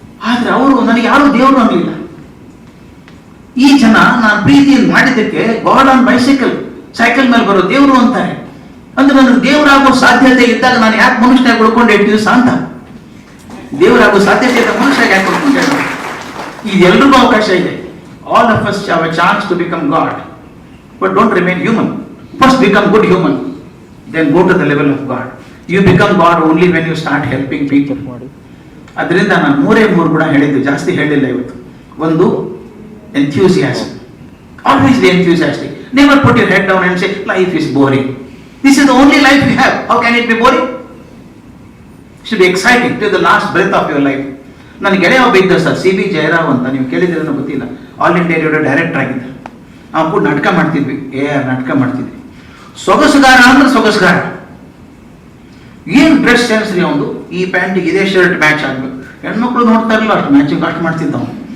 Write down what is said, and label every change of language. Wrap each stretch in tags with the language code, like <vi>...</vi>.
<kn>ಆದ್ರೆ ಅವರು ನನಗೆ ಯಾರು ದೇವರು ಅನ್ನಲಿಲ್ಲ. ಈ ಜನ ನಾನು ಪ್ರೀತಿಯನ್ನು ಮಾಡಿದ್ದಕ್ಕೆ ಗಾಡ್ ಆನ್ ಬೈಸೈಕಲ್, ಸೈಕಲ್ ಮೇಲೆ ಬರೋ ದೇವರು ಅಂತಾರೆ. ಅಂದ್ರೆ ನನಗೆ ದೇವರಾಗೋ ಸಾಧ್ಯತೆ ಇದ್ದಾಗ ನಾನು ಯಾಕೆ ಮನುಷ್ಯನಾಗಿ ಉಳ್ಕೊಂಡೆ 8 ದಿವಸ ಅಂತ? ದೇವರಾಗೋ ಸಾಧ್ಯತೆ ಇದ್ದ ಮನುಷ್ಯ ಯಾಕೆ ಉಳ್ಕೊಂಡೆ? ಇದೆಲ್ಲರಿಗೂ ಅವಕಾಶ ಇದೆ.</kn> <en>All of us have a chance to become God, but don't remain human. First become good human, then go to the level of God. You become God only when you start helping people.</en> <kn>ಅದರಿಂದ ನಾನು 3 ಗುಣ ಹೇಳಿದ್ದು, ಜಾಸ್ತಿ ಹೇಳಿಲ್ಲ ಇವತ್ತು. ಒಂದು, enthusiasm.</kn> <en>Always be enthusiastic. Never put your head down and say life is boring. This is the only life we have. How can it be boring? It should be exciting till the last breath of your life.</en> <kn>ನನ್ನ ಗೆಳೆಯ ಒಬ್ಬ ಇದ್ದ sir, CB Jayarao ಅಂತ, ನೀವು ಕೇಳಿದಿರೋ ಗೊತ್ತಿಲ್ಲ. All India radio director ಆಗಿದ್ದರು. ನಾವು ಕೂಡ ನಾಟಕ ಮಾಡ್ತಿದ್ವಿ, ನಾಟಕ ಮಾಡ್ತಿದ್ವಿ. ಸೊಗಸುಗಾರ ಅಂದ್ರೆ ಸೊಗಸುಗಾರ. ಏನ್ ಡ್ರೆಸ್ ಸೆನ್ಸ್ ರೀ ಅವನು. ಈ ಪ್ಯಾಂಟಿಗೆ ಇದೇ ಶರ್ಟ್ ಮ್ಯಾಚ್ ಆಗ್ಬೇಕು. ಹೆಣ್ಮಕ್ಳು ನೋಡ್ತಾರಲ್ಲ, ಅಷ್ಟು ಮ್ಯಾಚಿಂಗ್ ಅಷ್ಟು ಮಾಡ್ತಿದ್ದ ಅವನು.</kn>